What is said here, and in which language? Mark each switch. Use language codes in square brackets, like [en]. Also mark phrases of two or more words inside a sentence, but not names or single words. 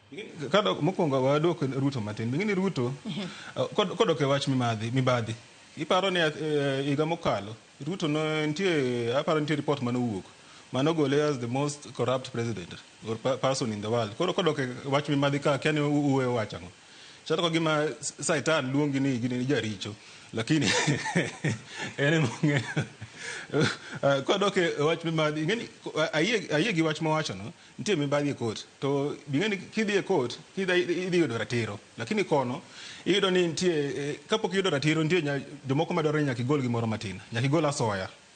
[luo] Kada mokwongo wadok Ruto matin. Bingini Ruto kodok e wach mibadhi. Iparo ni higa mokalo Ruto no nitie report manowuok manogole [en] as the most corrupt president or person in the world. [luo] Kodok e wach mibadhi ka kiani uwe wachango. Chata kwa gima Saitan luongi ni gini jaricho. Lakini ene monge kodok e wach mibadhi ngeni ayie gi wach mawacho no nitie mibadhi e court to bingeni kidhi e court idhi yudo ratiro lakini kono iyudo ni nitie kapok iyudo ratiro nitie jomoko madwaro nyaka igol gimoro matin nyaka igol asoya